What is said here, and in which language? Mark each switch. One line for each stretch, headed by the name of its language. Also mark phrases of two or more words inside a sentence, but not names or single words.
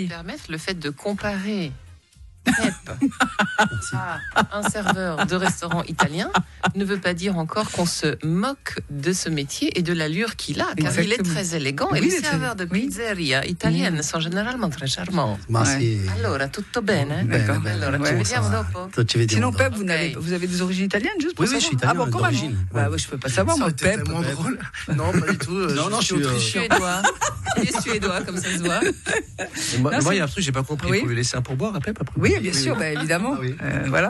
French: Permettre le fait de comparer Pep à un serveur de restaurant italien ne veut pas dire encore qu'on se moque de ce métier et de l'allure qu'il a, car il est très élégant et les serveurs de pizzeria italienne sont généralement très charmants.
Italian: Allora, tutto bene?
French: D'accord.
Italian: Allora, ci vediamo dopo.
French: Sinon, Pep, vous avez des origines italiennes, juste pour savoir? Oui, je suis italien d'origine. Je peux pas savoir, moi, Pep. Tellement drôle. Non, pas du tout. Non, je suis suédois. Il est suédois, comme ça se voit. Moi, il y a un truc, j'ai pas compris. Vous lui laisser un pourboire à Pep après? Oui, bien sûr, évidemment. Voilà.